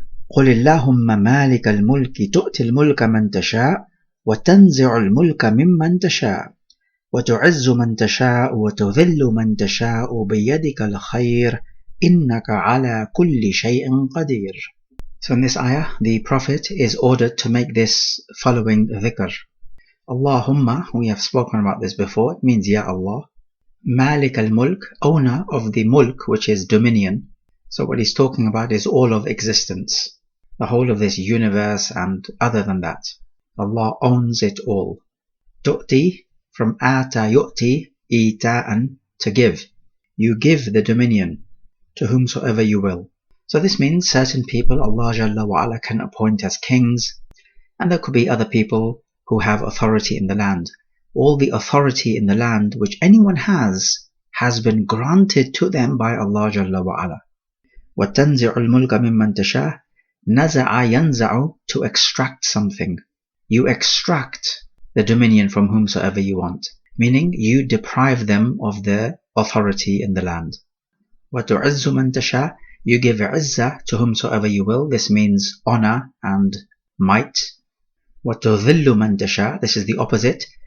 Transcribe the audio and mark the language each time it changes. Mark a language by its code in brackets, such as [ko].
[ar] قل اللهم مالك الملك تؤتي الملك من تشاء وتنزع الملك ممن تشاء وتعز من تشاء وتذل من تشاء بيدك الخير إنك على كل شيء قدير. [en] So in this ayah, the Prophet is ordered to make this following dhikr. Allahumma, we have spoken about this before, it means Ya Allah. Malik al-Mulk, owner of the Mulk, which is dominion. So what he's talking about is all of existence, the whole of this universe and other than that. Allah owns it all. Tu'ti, from ata yu'ti, ita'an, to give. You give the dominion to whomsoever you will. So this means certain people Allah Jalla wa Ala can appoint as kings, and there could be other people who have authority in the land. All the authority in the land which anyone has been granted to them by Allah Jalla wa Ala. [ar] وَتَنْزِعُ الْمُلْكَ مِمَّنْ تَشَاءُ نَزَعَ يَنْزَعُ, [en] to extract something. You extract the dominion from whomsoever you want, meaning you deprive them of their authority in the land. [ar] وَتُعِزُّ مَنْ تَشَاءُ, [en] you give izzah to whomsoever you will. This means honor and might. [ar] وَتُذِلُّ مَنْ تَشَاءُ, [en] this is the opposite.